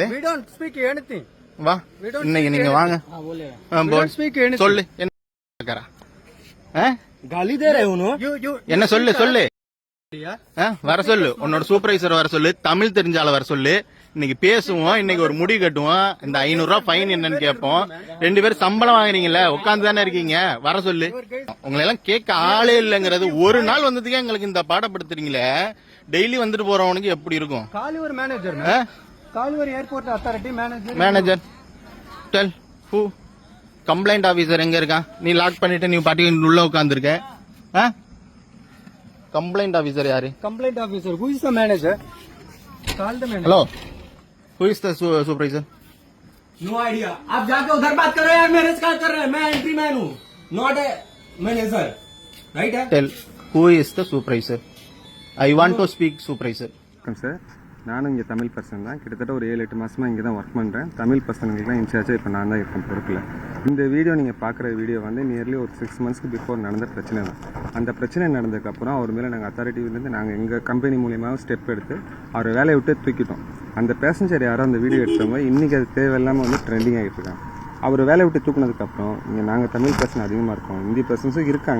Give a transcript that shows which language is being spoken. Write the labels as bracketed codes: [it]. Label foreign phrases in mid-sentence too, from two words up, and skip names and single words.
[en] we don't speak anything [ta] வா இன்னைக்கு நீங்க வாங்க சொல்லு [hi] गाली दे रहे हो [ta] என்ன சொல்லு சொல்லு வர சொல்லு உன்னோட சூப்பர்வைசர் வர சொல்லு தமிழ் தெரிஞ்சால வர சொல்லு இன்னைக்கு பேசுவோம் இன்னைக்கு ஒரு முடிவு கட்டுவோம் இந்த 500 ரூபாய் ஃபைன் என்னன்னு கேட்போம் 2 பேரும் சம்பளம் வாங்குறீங்கல்ல உட்கார்ந்து தானே இருக்கீங்க வர சொல்லு உங்களை எல்லாம் கேட்க ஆளே இல்லங்கிறது ஒரு நாள் வந்ததுக்கே எங்களுக்கு இந்த பாடப்படுத்துறீங்களே டெய்லி வந்துட்டு போறவனுக்கு எப்படி இருக்கும் [en] call the manager call the airport authority manager tell who complaint officer [ta] எங்க இருக்கான் நீ லாக் பண்ணிட்டு நீ பாட்டி உள்ள உட்கார்ந்துருக்க [en] complaint officer [ta] யாரு [en] complaint officer who is the manager call the manager hello who is the supervisor no idea [hi] आप जाके उधर बात करो यार मेरे से क्या कर रहे हैं मैं [en] entry man [hi] हूं [en] not a manager [hi] राइट है [en] tell who is the supervisor I want to speak supervisor [ta] சார் நானும் இங்கே தமிழ் பர்சன் தான் கிட்டத்தட்ட ஒரு 7-8 மாதமாக இங்கே தான் ஒர்க் பண்ணுறேன் தமிழ் பர்சனுக்குலாம் இன்சார்ஜாக இப்போ நான் தான் இருக்கேன் பொறுப்பில் இந்த வீடியோ நீங்கள் பார்க்குற வீடியோ வந்து நியர்லி ஒரு 6 [en] monthsக்கு before [ta] நடந்த பிரச்சனை தான் அந்த பிரச்சனை நடந்ததுக்கப்புறம் அவர் மேலே நாங்கள் அத்தாரிட்டிலேருந்து நாங்கள் எங்கள் கம்பெனி மூலியமாக ஸ்டெப் எடுத்து அவரை வேலையை விட்டு தூக்கிட்டோம் அந்த பேசஞ்சர் யாரோ அந்த வீடியோ எடுத்தவங்க இன்றைக்கி அது தேவையில்லாமல் வந்து ட்ரெண்டிங் ஆகிட்டு இருக்காங்க அவர் வேலையை விட்டு தூக்குனதுக்கப்புறம் இங்கே நாங்கள் தமிழ் பர்சன் அதிகமாக இருக்கோம் ஹிந்தி பர்சன்ஸும் இருக்காங்க